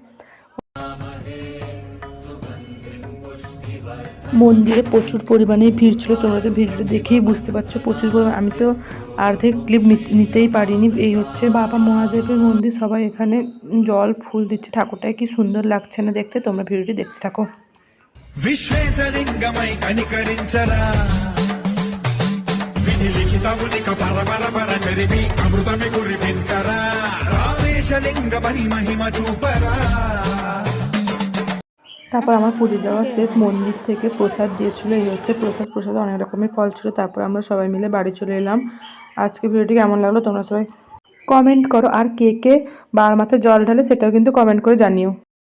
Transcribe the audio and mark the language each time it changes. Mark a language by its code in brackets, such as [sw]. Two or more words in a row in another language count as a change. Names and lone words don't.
[bn] মন্দিরে প্রচুর পরিমাণে ভিড় ছিল, তোমরা তো ভিড়টা দেখেই বুঝতে পারছো প্রচুর পরিমাণ। আমি তো অর্ধেক ক্লিপ নিতেই পারিনি। এই হচ্ছে বাবা মহাদেবের মন্দির, সবাই এখানে জল ফুল দিচ্ছে। ঠাকুরটাকে কি সুন্দর লাগছে না দেখতে। তোমরা ভিডিওটি দেখতে থাকো। [te] విశ్వేశలింగమై కనికరించరా విధి లిఖితమునిక పరపర చరిమి అమృతమి కురిపించరా రామేశలింగ మహిమ చూపరా। [bn] তারপর আমার পুজো দেওয়া শেষ। মন্দির থেকে প্রসাদ দিয়েছিল। এই হচ্ছে প্রসাদে অনেক রকমের ফল ছিল। তারপর আমরা সবাই মিলে বাড়ি চলে এলাম। আজকে ভিডিওটি কেমন লাগলো তোমরা সবাই কমেন্ট করো। আর কে কে বাবার মাথায় জল ঢালে সেটাও কিন্তু কমেন্ট করে জানিও।